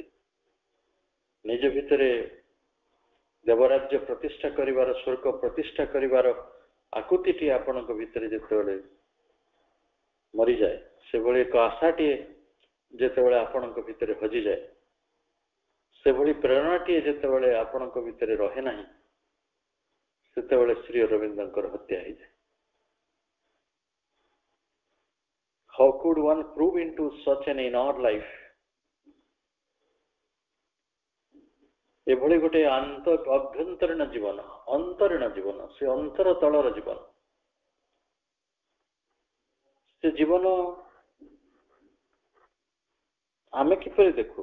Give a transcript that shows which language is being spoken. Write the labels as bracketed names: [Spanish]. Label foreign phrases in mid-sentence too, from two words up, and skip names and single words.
[Odia] ନିଜ ଭିତରେ ଦେବରାଜ୍ୟ ପ୍ରତିଷ୍ଠା କରିବାର, ସ୍ୱର୍ଗ ପ୍ରତିଷ୍ଠା କରିବାର ଆକୁତିଟି ଆପଣଙ୍କ ଭିତରେ ଯେତେବେଳେ ମରିଯାଏ, ସେଭଳି ଏକ ଆଶାଟିଏ ଯେତେବେଳେ ଆପଣଙ୍କ ଭିତରେ ହଜିଯାଏ, ସେଭଳି ପ୍ରେରଣାଟିଏ ଯେତେବେଳେ ଆପଣଙ୍କ ଭିତରେ ରହେ ନାହିଁ, ସେତେବେଳେ ଶ୍ରୀ ଅରବିନ୍ଦଙ୍କର ହତ୍ୟା ହେଇଯାଏ। [English] How could one prove into such an inner life? [Odia] ଏଭଳି ଗୋଟେ ଅଭ୍ୟନ୍ତରୀଣ ଜୀବନ, ଅନ୍ତରୀଣ ଜୀବନ, ସେ ଅନ୍ତର ତଳର ଜୀବନ, ସେ ଜୀବନ ଆମେ କିପରି ଦେଖୁ?